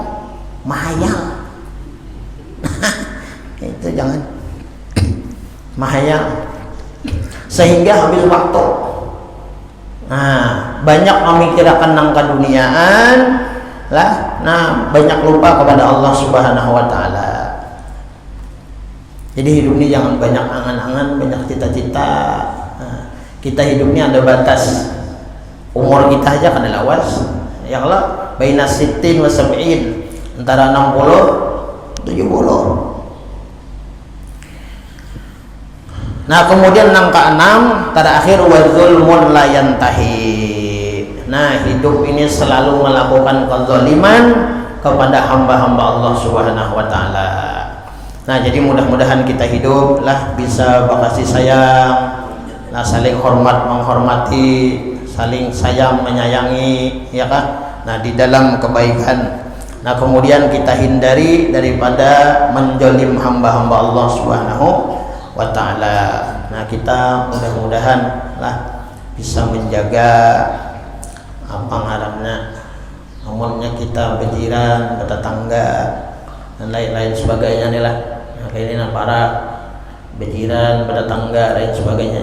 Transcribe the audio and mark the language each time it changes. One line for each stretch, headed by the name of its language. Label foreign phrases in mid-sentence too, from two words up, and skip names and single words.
Indonesian: Mahayal. Itu jangan. Mahayal. Sehingga habis waktu. Nah, banyak memikirkan nang keduniaan lah. Nah, banyak lupa kepada Allah
Arabic: سبحانه وتعالى.
Indonesian: Jadi hidup ini jangan banyak angan-angan, banyak cita-cita. Nah, kita hidup ini ada batas.
Banjar: Umur kita aja kada lawas.
Arabic: يا الله، بين ستين وسبعين,
Indonesian: antara 60 70. Nah, kemudian yang keenam, terakhir,
Arabic: والظلم لا ينتهي.
Indonesian: Nah, hidup ini selalu melakukan kezaliman kepada hamba-hamba Allah
Arabic: سبحانه وتعالى.
Indonesian: Nah, jadi mudah-mudahan kita hidup lah bisa berkasih sayang, lah saling hormat menghormati, saling sayang menyayangi, ya kan? Nah, di dalam kebaikan. Nah, kemudian kita hindari daripada menjolim hamba-hamba Allah
Arabic: سبحانه وتعالى.
Indonesian: Nah, kita mudah-mudahan lah bisa menjaga
Banjar: apa ngarannya,
Indonesian: umumnya kita berjiran, bertetangga dan lain-lain sebagainya nih lah. Nah, ini para berjiran, bertetangga dan lain sebagainya.